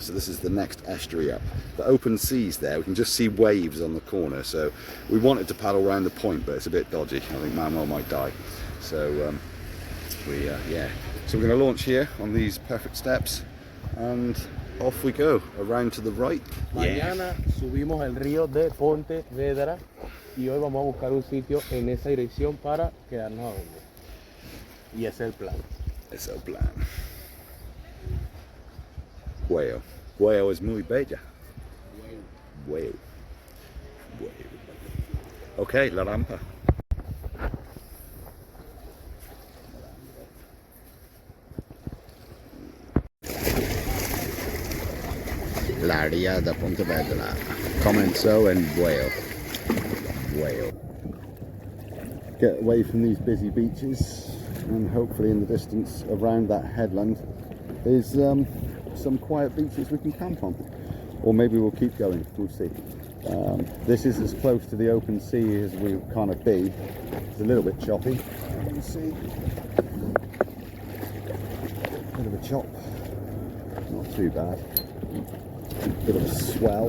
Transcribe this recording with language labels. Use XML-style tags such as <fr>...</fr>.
<en>So this is the next estuary up. The open seas there, we can just see waves on the corner, so we wanted to paddle around the point, but it's a bit dodgy. I think Manuel might die. So so we're going to launch here on these perfect steps and off we go, around to the right.</en> <es>Mañana subimos el río de Pontevedra y hoy vamos a buscar un sitio en esa dirección para quedarnos a dormir. Y ese es el plan. Ese es el plan. Bueu. Bueu es muy bella. Bueu. Bueu. Ok, la rampa. La Ria de Pontevedra comenzó en Bueu.</es> <en>Get away from these busy beaches, and hopefully in the distance around that headland is some quiet beaches we can camp on, or maybe we'll keep going, we'll see. This is as close to the open sea as we kind of be. It's a little bit choppy, you can see, a bit of a chop, not too bad. Bit of a swell.</en>